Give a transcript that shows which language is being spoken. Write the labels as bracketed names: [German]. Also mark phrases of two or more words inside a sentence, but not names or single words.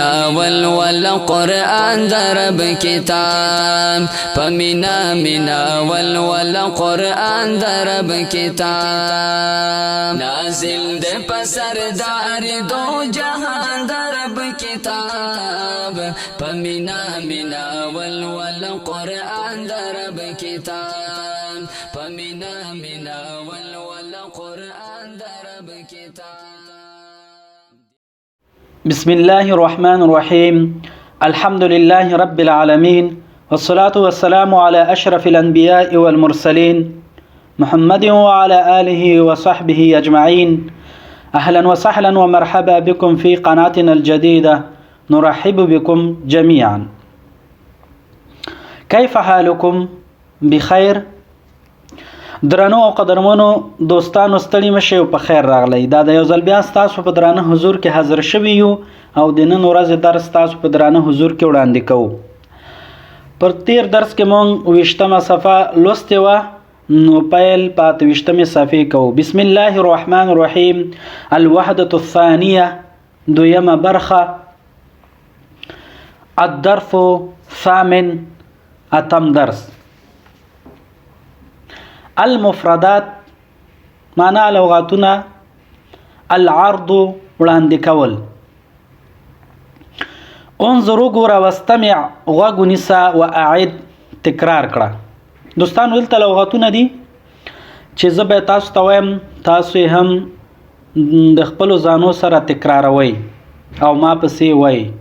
[Arabic] ول قرآن درب کتاب پمینا منا ول قرآن درب کتاب نازل د پسردار دو جهان درب کتاب پمینا منا ول قرآن درب کتاب پمینا منا ول قرآن درب کتاب. بسم الله الرحمن الرحيم. الحمد لله رب العالمين والصلاة والسلام على أشرف الأنبياء والمرسلين محمد وعلى آله وصحبه أجمعين. أهلا وسهلا ومرحبا بكم في قناتنا الجديدة. نرحب بكم جميعا. كيف حالكم؟ بخير؟ [Pashto] درنو او قدرمنو دوستانو ستړي مشه او په خیر راغلی. دا د یو ځل بیا ستاسو په درانه حضور کې حاضر شوي یو او د نن ورځې درس ستاسو په درانه حضور کې وړاندې کوو. پر تیر درس کې مونږ 20مه صفحه لوستې وه، نو پیل په 28مې صفحې کوو. [Arabic] بسم الله الرحمن الرحیم. الوحدة الثانیه، [Pashto] دویمه برخه. [Arabic] الدرس الثامن، [Pashto] اتم درس. [Arabic] المفردات معنا لغاتونه. [Pashto] العرض وړاندې کول. انظر وګوره واستمع غوږ ونیسه واعد تکرار کړه. دوستانو دلته لغاتونه دي چې زه به تاسو ته وایم، تاسو هم د خپلو ځانو سره تکراروئ او ما پسې وایئ.